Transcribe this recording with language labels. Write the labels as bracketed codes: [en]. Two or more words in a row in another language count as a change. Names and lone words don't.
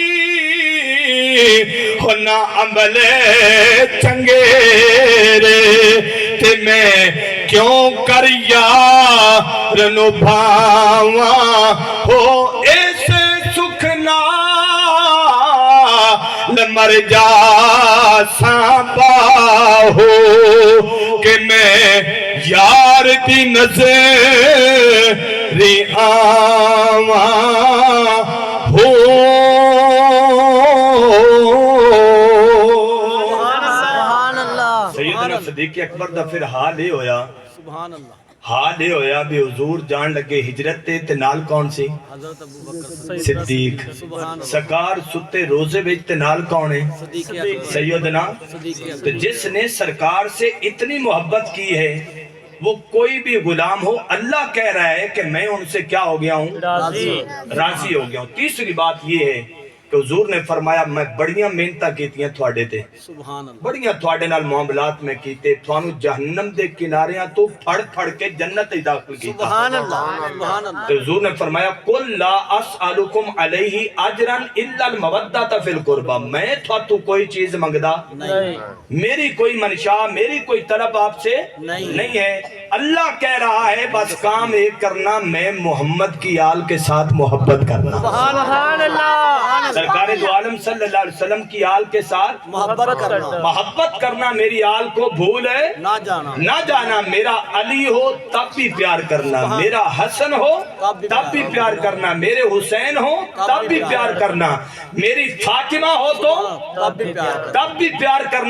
[pa] ہو نہ عمل چنگے رے تے میں کیوں کر یار نو بھاواں ہو ایسے سکھنا مر جا سانبا ہو کہ میں یار دی نظری آواں ہو۔ [ar] سبحان اللہ، [pa] سیدنا صدیق اکبر دا پھر حال ہی ہویا، [ar] سبحان اللہ، [pa] حال ہی ہویا بھی حضور جان لگے ہجرت تے نال کون سی؟ حضرت ابو بکر صدیق۔ [ar] سبحان اللہ، [pa] سرکار ستے روزے وچ تے نال کون ہے؟ صدیق اکبر، سیدنا صدیق اکبر، [ur] تو جس نے سرکار سے اتنی محبت کی ہے وہ کوئی بھی غلام ہو اللہ کہہ رہا ہے کہ میں ان سے کیا ہو گیا ہوں؟ راضی ہو گیا ہوں۔ تیسری بات یہ ہے کہ حضور نے فرمایا میں بڑیاں محنتاں کیتیاں تھوڑے تے، [ar] سبحان اللہ، [pa] بڑیاں تھوڑے نال معاملات میں کیتے، تھوانو جہنم دے کناریاں تو پھڑ پھڑ کے جنت ہی داخل کیتا۔ [ar] سبحان اللہ، سبحان اللہ، [ur] تو حضور نے فرمایا [ar] قل لا اسألکم علیہ اجرا الا المودۃ فی القربہ، [ur] میں تو کوئی چیز منگدا نہیں، میری کوئی منشا، میری کوئی طلب آپ سے نہیں نہیں ہے، اللہ کہہ رہا ہے بس کام ایک کرنا، میں محمد کی آل کے ساتھ محبت کرنا، سرکار دو عالم صلی اللہ علیہ وسلم کی آل کے ساتھ محبت کرنا، میری آل کو بھول ہے نہ جانا، میرا علی ہو تب بھی پیار کرنا، میرا حسن ہو تب بھی پیار کرنا، میرے حسین ہو تب بھی پیار کرنا، میری فاطمہ ہو تو تب بھی پیار کرنا۔